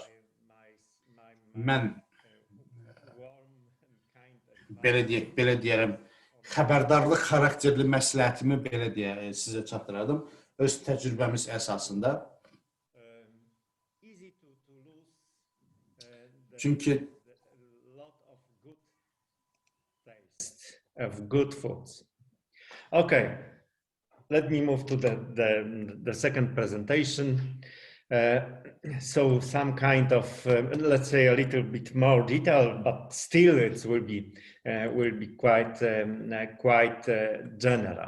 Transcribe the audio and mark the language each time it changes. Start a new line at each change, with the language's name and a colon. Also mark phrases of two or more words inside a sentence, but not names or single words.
Azerbaijani: Mən belə deyərəm, xəbərdarlıq xarakterli məsləhətimi belə deyə sizə çatdırardım. Öz təcrübəmiz əsasında. Çünki
English: of good foods. Okay, let me move to the second presentation. So some kind of, let's say, a little bit more detail, but still it will be quite general.